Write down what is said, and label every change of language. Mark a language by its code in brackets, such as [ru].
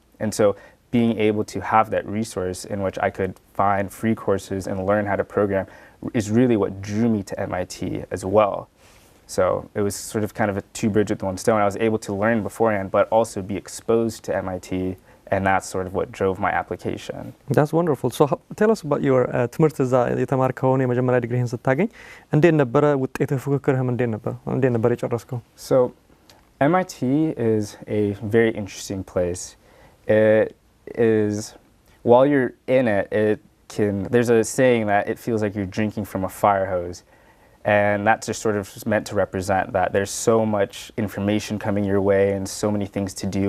[en] And so being able to have that resource in which I could find free courses and learn how to program is really what drew me to MIT as well. So it was sort of kind of a two birds with one stone. I was able to learn beforehand, but also be exposed to MIT, and that's sort of what drove my application. That's wonderful. So tell us about your [am] ትምህርት እዛ የተማርከውን የመጀመሪያ ዲግሪህን ስታገኝ እንዴት ነበረ? ውጤትህ ፉክክርህም እንዴት ነበር የጨረስከው? [en] So MIT is a very interesting place. It is, while you're in it, there's a saying that it feels like you're drinking from a fire hose. And that's just sort of meant to represent that there's so much information coming your way and so many things to do.